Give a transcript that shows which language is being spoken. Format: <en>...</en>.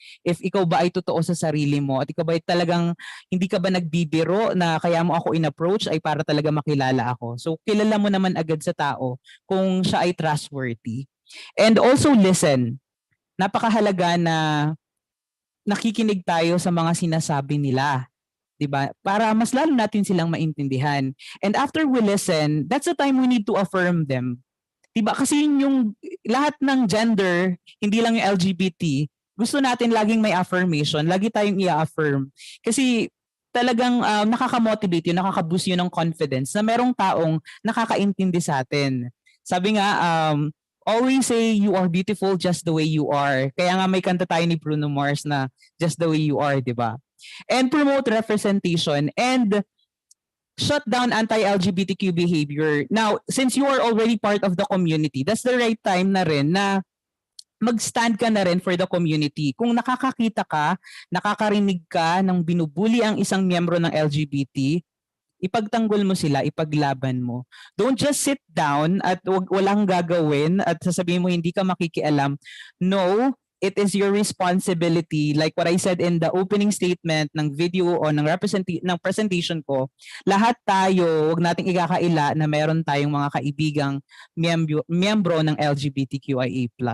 <tl>If ikaw ba ay totoo sa sarili mo at ikaw ba ay talagang hindi ka ba nagbibiro na kaya mo ako in-approach ay para talaga makilala ako. So kilala mo naman agad sa tao kung siya ay trustworthy.</tl> <en>And also listen.</en> <tl>Napakahalaga na nakikinig tayo sa mga sinasabi nila, 'di ba? Para mas lalo natin silang maintindihan.</tl> <en>And after we listen, that's the time we need to affirm them.</en> <tl>'Di ba? Kasi yung lahat ng gender, hindi lang yung LGBT, gusto natin laging may affirmation, lagi tayong i-affirm. Kasi talagang nakaka-motivate yun, nakaka-boost yun ng confidence na merong taong nakakaintindi sa atin. Sabi nga,</tl> <en>always say you are beautiful just the way you are.</en> <tl>Kaya nga may kanta tayo ni Bruno Mars na just the way you are, di ba?</tl> <en>And promote representation and shut down anti-LGBTQ behavior. Now, since you are already part of the community, that's the right time</en> <tl>na rin na mag-stand ka na rin</tl> <en>for the community.</en> <tl>Kung nakakakita ka, nakakarinig ka ng binubuli ang isang miyembro ng LGBT, ipagtanggol mo sila, ipaglaban mo.</tl> <en>Don't just sit down</en> <tl>at walang gagawin at sasabihin mo hindi ka makikialam.</tl> <en>No, it is your responsibility. Like what I said in the opening statement</en> <tl>ng video o ng presentation ko, lahat tayo, huwag nating ikakaila na meron tayong mga kaibigang miyembro ng LGBTQIA+.</tl>